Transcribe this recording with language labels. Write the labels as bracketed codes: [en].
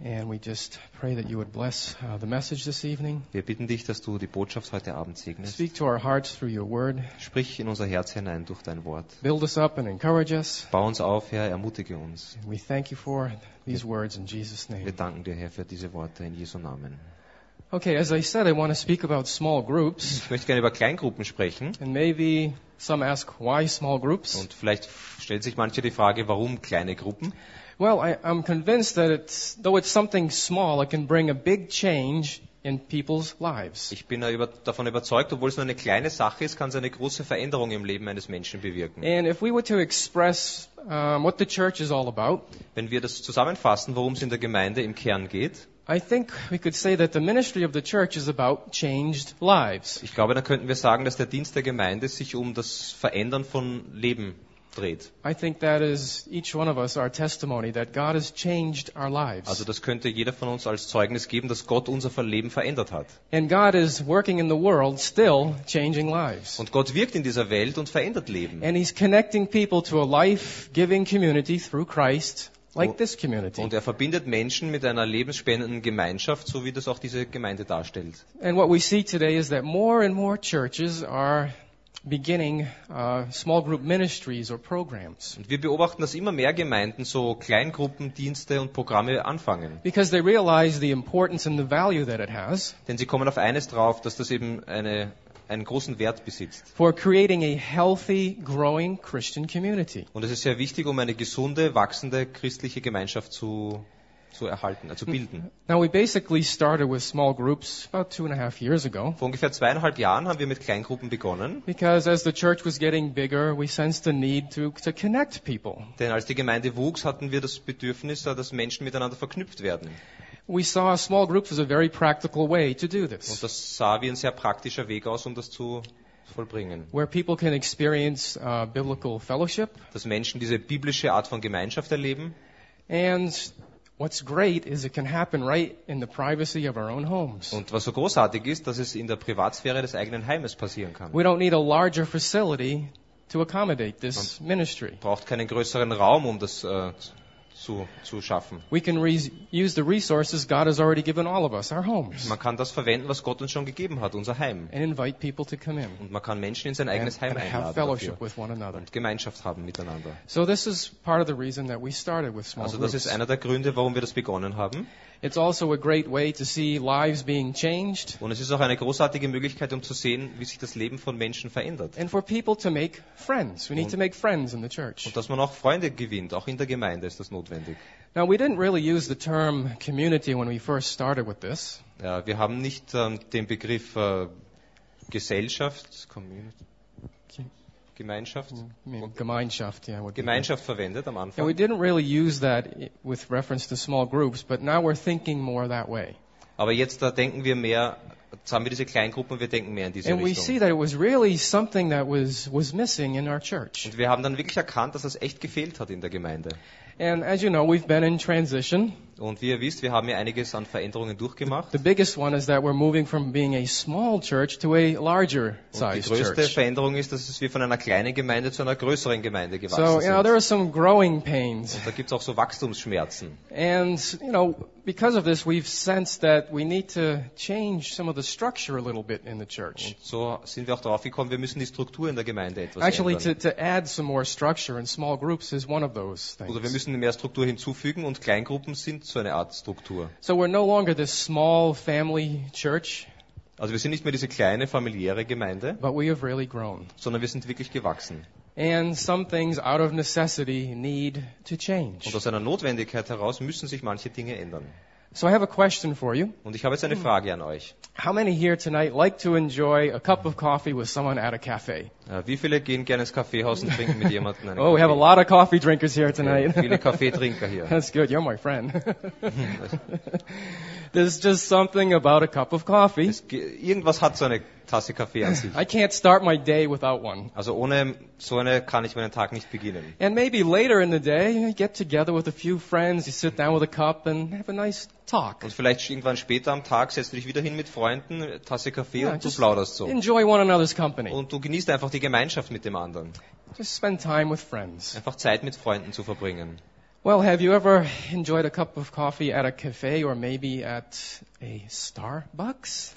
[en] And we just pray that you would bless the message this evening. [de] Wir bitten dich, dass du die Botschaft heute Abend segnest. [en] Speak to our hearts through your word. [de] Sprich in unser Herz hinein durch dein Wort. [en] Build us up and encourage us. [de] Bau uns auf, Herr, ermutige uns. [en] We thank you for these words in Jesus' name. [de] Wir danken dir, Herr, für diese Worte in Jesu Namen. [en] Okay, as I said, I want to speak about small groups. [de] Ich möchte gerne über Kleingruppen sprechen. [en] And maybe some ask why small groups. [de] Und vielleicht stellt sich manche die Frage, warum kleine Gruppen? [en] Well, I'm convinced that though it's something small, it can bring a big change in people's lives. [de] Ich bin davon überzeugt, obwohl es nur eine kleine Sache ist, kann es eine große Veränderung im Leben eines Menschen bewirken. [en] And if we were to express what the church is all about, [de] wenn wir das zusammenfassen, worum es in der Gemeinde im Kern geht, [en] I think we could say that the ministry of the church is about changed lives. [de] Ich glaube, da könnten wir sagen, dass der Dienst der Gemeinde sich um das Verändern von Leben dreht. [en] I think that is each one of us our testimony that God has changed our lives. [de] Also, das könnte jeder von uns als Zeugnis geben, dass Gott unser Leben verändert hat. [en] And God is working in the world still changing lives. [de] Und Gott wirkt in dieser Welt und verändert Leben. [en] And he's connecting people to a life-giving community through Christ. Like this community. [de] Und er verbindet Menschen mit einer lebensspendenden Gemeinschaft, so wie das auch diese Gemeinde darstellt. [en] And what we see today is that more and more churches are beginning small group ministries or programs. [de] Und wir beobachten, dass immer mehr Gemeinden so Kleingruppendienste und Programme anfangen. [en] Because they realize the importance and the value that it has. [de] Denn sie kommen auf eines drauf, dass das eben einen großen Wert besitzt. [en] For creating a healthy, growing Christian community. [de] Und es ist sehr wichtig, um eine gesunde, wachsende christliche Gemeinschaft zu erhalten, zu bilden. [en] Now we basically started with small groups about 2.5 years ago. [de] Vor ungefähr 2.5 Jahren haben wir mit Kleingruppen begonnen. [en] Because as the church was getting bigger, we sensed the need to connect people. [de] Denn als die Gemeinde wuchs, hatten wir das Bedürfnis, dass Menschen miteinander verknüpft werden. [en] We saw small groups as a very practical way to do this. [de] Und das sah wie ein sehr praktischer Weg aus, um das zu vollbringen. [en] Where people can experience biblical fellowship. [de] Dass Menschen diese biblische Art von Gemeinschaft erleben. [en] And what's great is it can happen right in the privacy of our own homes. [de] Und was so großartig ist, dass es in der Privatsphäre des eigenen Heimes passieren kann. [en] We don't need a larger facility to accommodate this ministry. [de] Man braucht keinen größeren Raum, um das zu schaffen. [en] We can use the resources God has already given all of us, our homes. [de] Man kann das verwenden, was Gott uns schon gegeben hat, unser Heim. [en] And invite people to come in. [de] Und man kann Menschen in sein eigenes Heim einladen. [en] And have fellowship with one another. [de] Und Gemeinschaft haben miteinander. [en] So this is part of the reason that we started with small groups. [de] Also das ist einer der Gründe, warum wir das begonnen haben. [en] It's also a great way to see lives being changed. [de] Und es ist auch eine großartige Möglichkeit, um zu sehen, wie sich das Leben von Menschen verändert. [en] And for people to make friends. We need to make friends in the church. [de] Und dass man auch Freunde gewinnt, auch in der Gemeinde ist das notwendig. [en] Now we didn't really use the term community when we first started with this. [de] Ja, wir haben nicht den Begriff Gesellschaft, Community. Gemeinschaft verwendet am Anfang. [en] And we didn't really use that with reference to small groups, but now we're thinking more that way. [de] Aber jetzt da denken wir mehr, jetzt haben wir diese Kleingruppen und wir denken mehr in diese [en] and [de] Richtung. [en] And we see that it was really something that was missing in our church. [de] Und wir haben dann wirklich erkannt, dass das echt gefehlt hat in der Gemeinde. [en] And as you know, we've been in transition. [de] Und wie ihr wisst, wir haben ja einiges an Veränderungen durchgemacht. [en] The biggest one is that we're moving from being a small church to a larger size church. [de] Die größte Veränderung ist, dass wir von einer kleinen Gemeinde zu einer größeren Gemeinde gewachsen sind. [en] So, you know, there are some growing pains. [de] Und da gibt's auch so Wachstumsschmerzen. [en] And you know, because of this, we've sensed that we need to change some of the structure a little bit in the church. [de] Und so sind wir auch darauf gekommen, wir müssen die Struktur in der Gemeinde etwas [en] actually, [de] ändern. [en] Actually, to add some more structure in small groups is one of those things. [de] Oder wir müssen mehr Struktur hinzufügen und Kleingruppen sind so eine Art Struktur. [en] So we're no longer this small family church. [de] Also wir sind nicht mehr diese kleine familiäre Gemeinde. [en] But we have really grown. [de] Sondern wir sind wirklich gewachsen. [en] And some things out of necessity need to change. [de] Und aus einer Notwendigkeit heraus müssen sich manche Dinge ändern. [en] So I have a question for you. [de] Und ich habe jetzt eine Frage an euch. [en] How many here tonight like to enjoy a cup of coffee with someone at a cafe? [de] Wie viele gehen gerne ins Kaffeehaus und trinken mit jemandem einen Kaffee? [en] Oh, we have a lot of coffee drinkers here tonight. [de] Okay, viele Kaffeetrinker hier. [en] That's good. You're my friend. There's just something about a cup of coffee. [de] Irgendwas hat so eine Tasse Kaffee an sich. [en] I can't start my day without one. [de] Also ohne so eine kann ich meinen Tag nicht beginnen. [en] And maybe later in the day, you get together with a few friends, you sit down with a cup and have a nice talk. [de] Und vielleicht irgendwann später am Tag setzt du dich wieder hin mit Freunden, Tasse Kaffee und du plauderst so. [en] Enjoy one another's company. [de] Und du genießt einfach die Gemeinschaft mit dem anderen. [en] Just spend time with friends. [de] Einfach Zeit mit Freunden zu verbringen. [en] Well, have you ever enjoyed a cup of coffee at a cafe or maybe at a Starbucks?